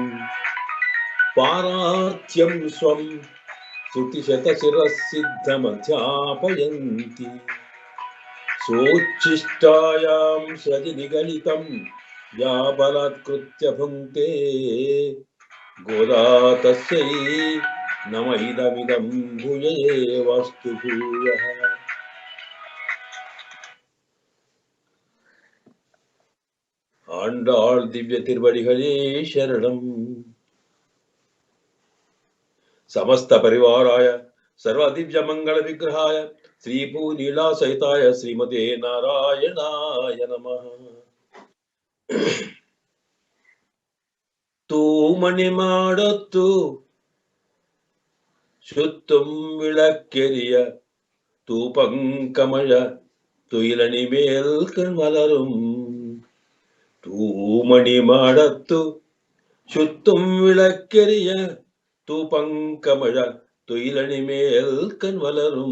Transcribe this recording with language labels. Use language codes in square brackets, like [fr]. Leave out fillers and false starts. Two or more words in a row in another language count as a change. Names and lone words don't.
[sa] पारात्यं स्वं श्रुतिशतशिरःसिद्धमध्यापयन्ति। सोच्छिष्टायां सृजि या बलात्कृत्य भुङ्क्ते। गोदा तस्यै नम इदमिदं भूयेवास्तु भूयः। [ta] ஆண்டாள் திவ்ய திருவடிகளே சரணம். [sa] समस्त परिवाराय सर्व दिव्य मंगल विग्रहाय श्री भूलीला सहिताय श्रीमते नारायणाय नमः. [ta] தூமணி மாடத்து சுத்தும் विளக்கெரிய தூபங்கமழ துயிலணி மேல் கண்மலரும். தூமணி மாடத்து சுத்தும் விளக்கெரிய தூபங்கமழ துயிலணி மேல் கண்வலரும்.